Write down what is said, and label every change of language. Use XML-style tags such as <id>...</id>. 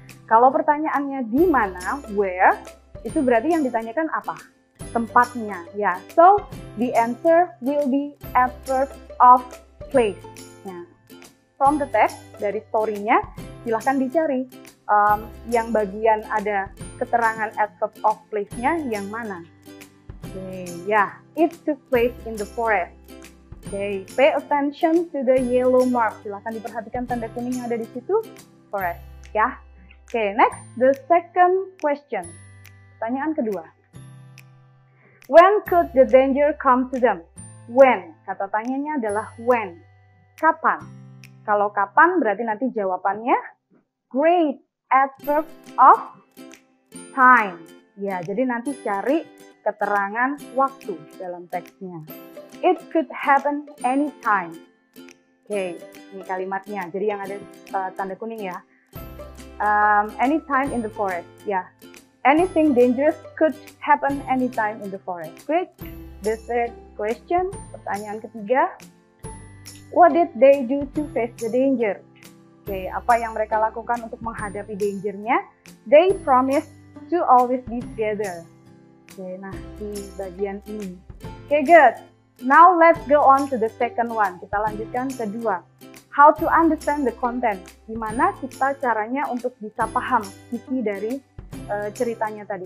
<id>Kalau pertanyaannya di mana, where, itu berarti yang ditanyakan apa? Tempatnya, ya.</id> <en>So, the answer will be adverb of place.</en> <id>Ya.</id> <en>From the text,</en> <id>dari story-nya, silahkan dicari yang bagian ada keterangan adverb of place-nya yang mana.</id> <en>Okay, it took place in the forest. Okay, pay attention to the yellow mark.</en> <id>Silahkan diperhatikan tanda kuning yang ada di situ, forest. Ya.</id> <en>Okay, next, the second question.</en> <id>Pertanyaan kedua.</id> <en>When could the danger come to them?</en> <id>When, kata tanyanya adalah when. Kapan? Kalau kapan berarti nanti jawabannya great, adverb of time. Ya, jadi nanti cari keterangan waktu dalam teksnya.</id> <en>It could happen anytime.</en> <id>Oke, ini kalimatnya. Jadi yang ada tanda kuning ya.</id> <en>Anytime in the forest. Ya, anything dangerous could happen anytime in the forest. Great. The third question,</en> <id>pertanyaan ketiga.</id> <en>What did they do to face the danger?</en> <id>Oke, apa yang mereka lakukan untuk menghadapi dangernya?</id> <en>They promised to always be together.</en> <id>Oke, nah di bagian ini.</id> <en>Oke, good. Now let's go on to the second one.</en> <id>Kita lanjutkan kedua.</id> <en>How to understand the content.</en> <id>Gimana kita caranya untuk bisa paham isi dari ceritanya tadi.</id>